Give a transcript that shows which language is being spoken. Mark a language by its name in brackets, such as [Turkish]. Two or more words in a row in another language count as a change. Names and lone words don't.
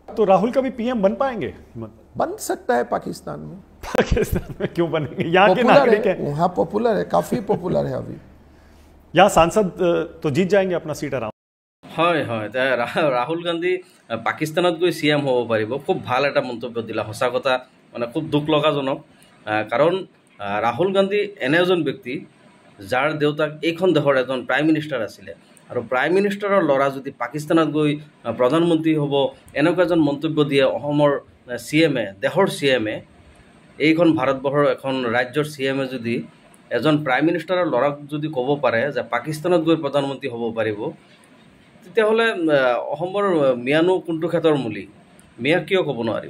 [Hindi] तो राहुल का भी पीएम बन पाएंगे? बन सकता है पाकिस्तान में। पाकिस्तान में क्यों बनेंगे? यहाँ के पॉपुलर नागरिक है, हैं, वहाँ पॉपुलर है, काफी पॉपुलर है अभी। यहाँ सांसद तो जीत जाएंगे अपना सीट आराम। [Assamese] হয় হয় রাহুল গান্ধী পাকিস্তানত গৈ CM হ'ব পাৰিব। খুব ভাল এটা মন্তব্য দিলা, সঁচা কথা, মানে খুব দুখ লগাজনক। কাৰণ ৰাহুল গান্ধী এনে এজন ব্যক্তি যাৰ দেউতাক এইখন দেশৰ এজন [English] prime minister [Assamese] আছিলে, আৰু প্ৰাইম মিনিষ্টাৰৰ ল'ৰা যদি পাকিস্তানত গৈ প্ৰধানমন্ত্ৰী হ'ব, এনেকুৱা এজন মন্তব্য দিয়ে অসমৰ CM-এ, দেশৰ CM-এ, এইখন ভাৰতবৰ্ষৰ এখন ৰাজ্যৰ CM-এ যদি এজন প্ৰাইম মিনিষ্টাৰৰ ল'ৰাক যদি ক'ব পাৰে যে পাকিস্তানত গৈ প্ৰধানমন্ত্ৰী হ'ব পাৰিব, তেতিয়াহ'লে অসমৰ মিয়ানো কোনটো ক্ষেত্ৰৰ মূলি, মিয়া কিয় ক'ব নোৱাৰিব?